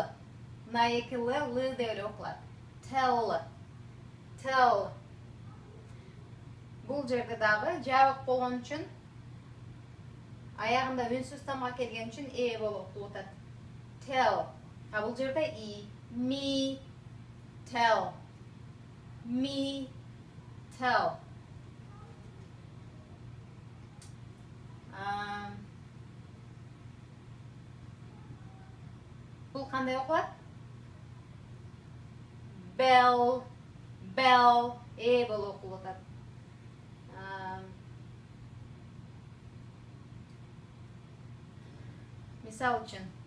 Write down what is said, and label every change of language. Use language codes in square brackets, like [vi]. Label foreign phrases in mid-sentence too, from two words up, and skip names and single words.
[ky] Мына эки L деп эле окулат. [en] Tell. Tell. [ky] Бул жерде дагы жабык болгон үчүн аягында үнсүз тамга келген үчүн болуп окулуп атат. Tell. Бул жерде I. [en] Me. Tell. Me. tell. [kk] Бұл қандай оқылады? Bell, bell, болып оқылады. Misal үшін.